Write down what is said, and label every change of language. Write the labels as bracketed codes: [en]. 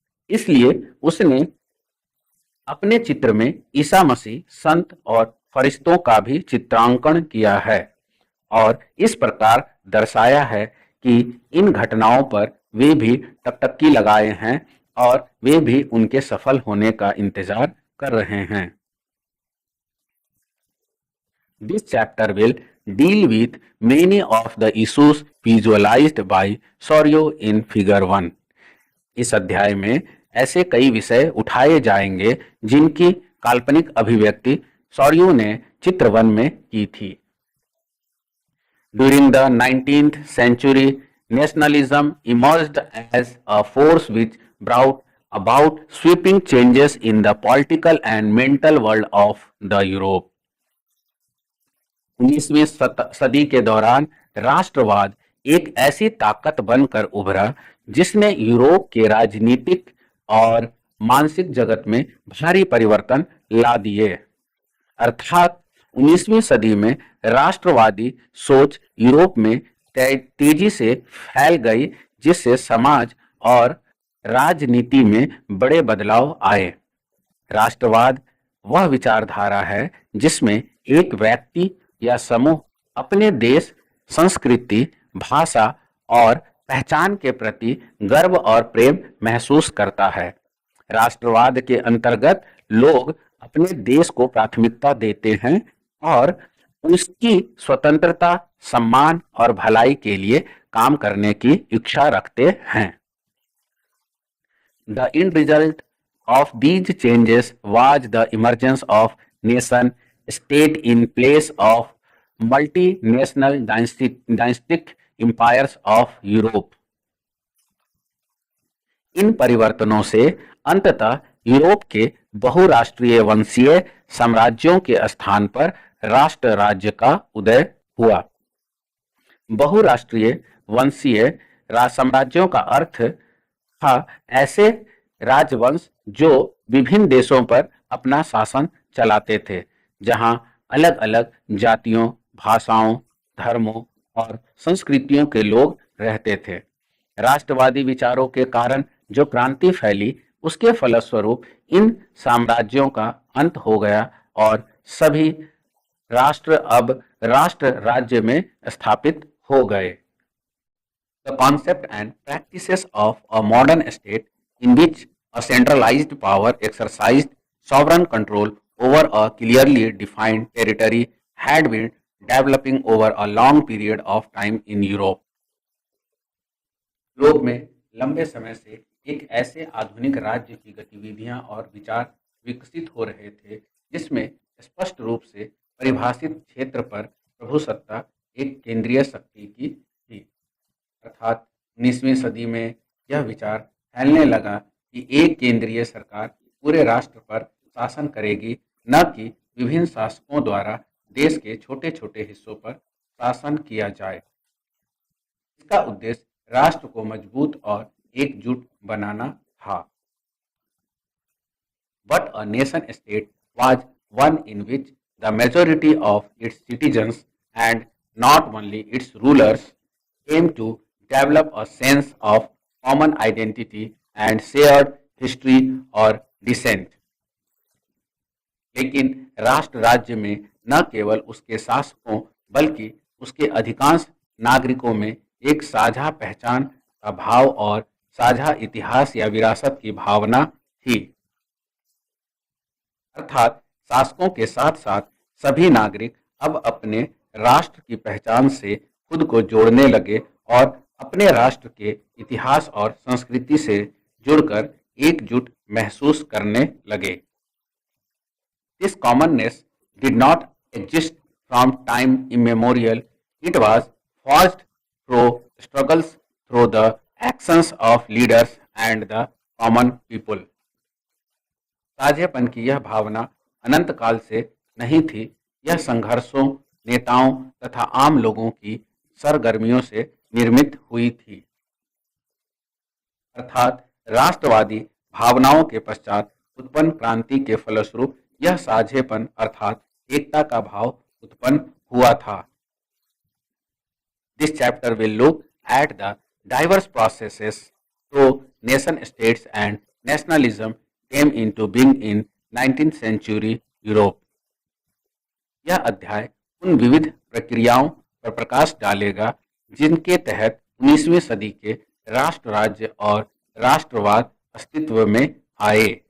[hi] इसलिए उसने अपने चित्र में ईसा मसीह, संत और फरिश्तों का भी चित्रांकन किया है और इस प्रकार दर्शाया है कि इन घटनाओं पर वे भी टकटकी लगाए हैं और वे भी उनके सफल होने का इंतजार कर रहे हैं। [en] This chapter will deal with many of the issues visualized by Sorio in Figure 1. [hi] इस अध्याय में ऐसे कई विषय उठाए जाएंगे जिनकी काल्पनिक अभिव्यक्ति सॉरियो ने चित्र 1 में की थी। [en] During the 19th century, nationalism emerged as a force which brought about sweeping changes in the political and mental world of the Europe. [hi] 19वीं सदी के दौरान राष्ट्रवाद एक ऐसी ताकत बनकर उभरा जिसने यूरोप के राजनीतिक और मानसिक जगत में भारी परिवर्तन ला दिए। अर्थात 19वीं सदी में राष्ट्रवादी सोच यूरोप में तेजी से फैल गई, जिससे समाज और राजनीति में बड़े बदलाव आए। राष्ट्रवाद वह विचारधारा है जिसमें एक व्यक्ति या समूह अपने देश, संस्कृति, भाषा और पहचान के प्रति गर्व और प्रेम महसूस करता है। राष्ट्रवाद के अंतर्गत लोग अपने देश को प्राथमिकता देते हैं और उसकी स्वतंत्रता, सम्मान और भलाई के लिए काम करने की इच्छा रखते हैं। [en] The end result of these changes was the emergence of nation state in place of multinational dynastic empires of Europe. [hi] इन परिवर्तनों से अंततः यूरोप के बहुराष्ट्रीय वंशीय साम्राज्यों के स्थान पर राष्ट्र राज्य का उदय हुआ। बहुराष्ट्रीय वंशीय साम्राज्यों का अर्थ था ऐसे राजवंश जो विभिन्न देशों पर अपना शासन चलाते थे, जहां अलग अलग जातियों, भाषाओं, धर्मों और संस्कृतियों के लोग रहते थे। राष्ट्रवादी विचारों के कारण जो क्रांति फैली, उसके फलस्वरूप इन साम्राज्यों का अंत हो गया और सभी राष्ट्र अब राष्ट्र राज्य में स्थापित हो गए। [en] The concept and practices of a modern state in which a centralized power exercised sovereign control over a clearly defined territory had been developing over a long period of time in Europe. [hi] Europe में लंबे समय से एक ऐसे आधुनिक राज्य की गतिविधियां और विचार विकसित हो रहे थे जिसमें स्पष्ट रूप से परिभाषित क्षेत्र पर प्रभुसत्ता एक केंद्रीय शक्ति की थी। अर्थात 19वीं सदी में यह विचार फैलने लगा कि एक केंद्रीय सरकार पूरे राष्ट्र पर शासन करेगी, न कि विभिन्न शासकों द्वारा देश के छोटे छोटे हिस्सों पर शासन किया जाए। इसका उद्देश्य राष्ट्र को मजबूत और एकजुट बनाना था। [en] But a nation state was one in which the majority of its citizens and not only its rulers came to develop a sense of common identity and shared history or descent. [hi] लेकिन राष्ट्र राज्य में न केवल उसके शासकों बल्कि उसके अधिकांश नागरिकों में एक साझा पहचान का भाव और साझा इतिहास या विरासत की भावना थी। अर्थात शासकों के साथ साथ सभी नागरिक अब अपने राष्ट्र की पहचान से खुद को जोड़ने लगे और अपने राष्ट्र के इतिहास और संस्कृति से जुड़कर एकजुट महसूस करने लगे। [en] This commonness did not exist from time immemorial. It was forged through struggles through the actions of leaders and the common people. [hi] साझेपन की यह भावना अनंत काल से नहीं थी, यह संघर्षों, नेताओं तथा आम लोगों की सरगर्मियों से निर्मित हुई थी। अर्थात राष्ट्रवादी भावनाओं के पश्चात उत्पन्न क्रांति के फलस्वरूप यह साझेपन अर्थात एकता का भाव उत्पन्न हुआ था। [en] This chapter will look at the diverse processes through nation states and nationalism came into being in 19th century Europe. [hi] यह अध्याय उन विविध प्रक्रियाओं पर प्रकाश डालेगा जिनके तहत 19वीं सदी के राष्ट्र राज्य और राष्ट्रवाद अस्तित्व में आए।